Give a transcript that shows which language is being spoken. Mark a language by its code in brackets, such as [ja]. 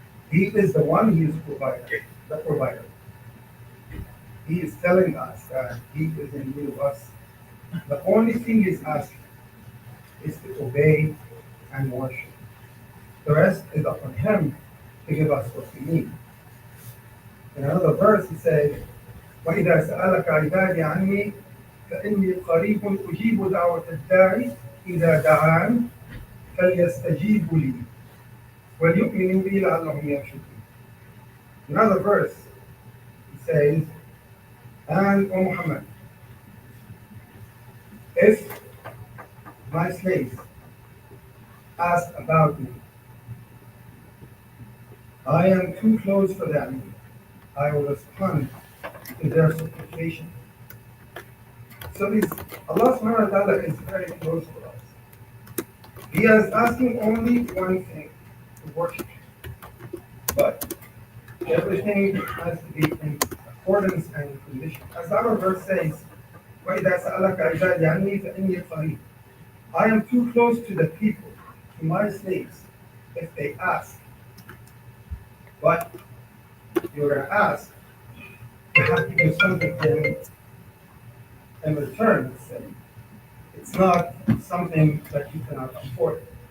[en] He is the one who is provider, the provider. He is telling us that he is in need of us. The only thing he's asking is to obey and worship. The rest is upon him to give us what we need. In another verse he says, [ar] وَإِذَا سَأَلَكَ عِبَادِي عَنِّي فَإِنِّي قَرِيبٌ أُجِيبُ دَعْوَةَ الدَّاعِ إِذَا دَعَانِ فَلْيَسْتَجِيبُوا لِي وَلْيُؤْمِنُوا بِي لَعَلَّهُمْ يَرْشُدُونَ. [en] Another verse he says, and O Muhammad, if my slaves ask about me, I am too close for them. I will respond to their supplication. So this Allah subhanahu wa ta'ala is very close to us. He is asking only one thing, to worship Him. But everything has to be in accordance and condition. As our verse says, [ar] وَإِذَا سَأَلَكَ عِبَادِي عَنِّي فَإِنِّي قَرِيبٌ. [en] I am too close to the people, to my slaves, if they ask. But you're going to ask, you have to do something in return, let's say. It's not something that you cannot afford.